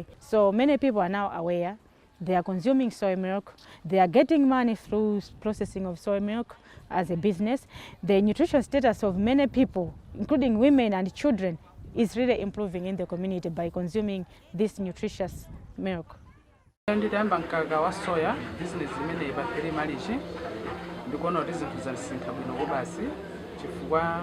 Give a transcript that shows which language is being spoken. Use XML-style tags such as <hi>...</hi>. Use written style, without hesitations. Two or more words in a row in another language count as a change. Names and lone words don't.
<en>So many people are now aware. They are consuming soy milk. They are getting money through processing of soy milk as a business. The nutrition status of many people, including women and children, is really improving in the community by consuming this nutritious milk.</en> <ny>Nditayamba mkaka wa soya business imene pa 3 Marichi ndikuona kuti zinthu zasintha bwino kubasi chifukwa</ny>